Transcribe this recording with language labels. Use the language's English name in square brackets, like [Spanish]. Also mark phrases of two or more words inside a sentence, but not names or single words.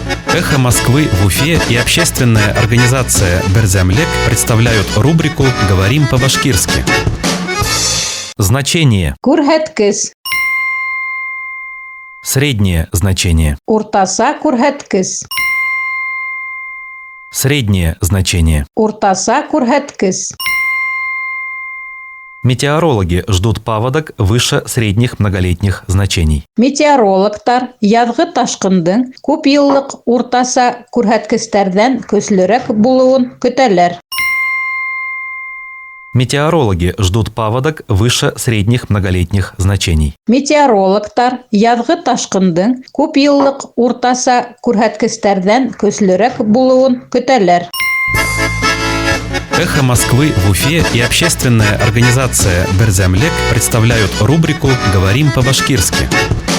[Russian] «Эхо Москвы» в Уфе и общественная организация «Берзямлек» представляют рубрику «Говорим по-башкирски». Значение. [Bashkir] Күрһәткес. [Russian] Среднее значение. [Bashkir] Уртаса күрһәткес. [Russian] Среднее значение. [Bashkir] Уртаса күрһәткес. [Russian] Метеорологи ждут паводок выше средних многолетних значений. [Bashkir] Метеорологтар яҙғы ташҡындың күп йыллыҡ уртаса күрһәткестәрҙән көслөрәк булыуын көтәләр. [Russian] Метеорологи ждут паводок выше средних многолетних значений. [Bashkir] Метеорологтар яҙғы ташҡындың күп йыллыҡ уртаса күрһәткестәрҙән көслөрәк булыуын көтәләр. [Russian] «Эхо Москвы» в Уфе и общественная организация «Берзямлек» представляют рубрику «Говорим по-башкирски».